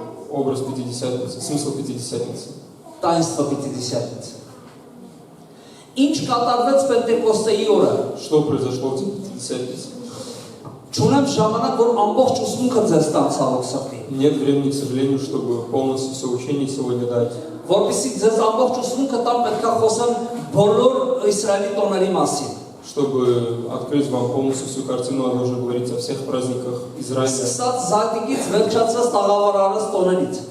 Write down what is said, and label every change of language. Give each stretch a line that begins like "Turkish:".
Russian: образ Пятидесятницы, смысл Пятидесятницы. Տայնստվա Պятидесятницы։
Armenian: Ինչ կատարվեց Պենտեկոստեի օրը։
Russian: Что произошло в день Пятидесятницы?
Armenian: Չունեմ ժամանակ, որ ամբողջ ուսմունքը ձեզ տամ ցավոք սրտի։
Russian: Нет времени, к сожалению, чтобы полностью все учение сегодня дать.
Armenian: Որպեսզի ձեզ ամբողջ ուսմունքը տամ, պետք է խոսեմ բոլոր Իսրայելի տոների մասին։
Russian: Чтобы открыть вам полностью всю картину, надо уже говорить о всех праздниках Израиля.
Armenian: Սկսած Զատիկից վերջացած Տաղավարարած տոներից։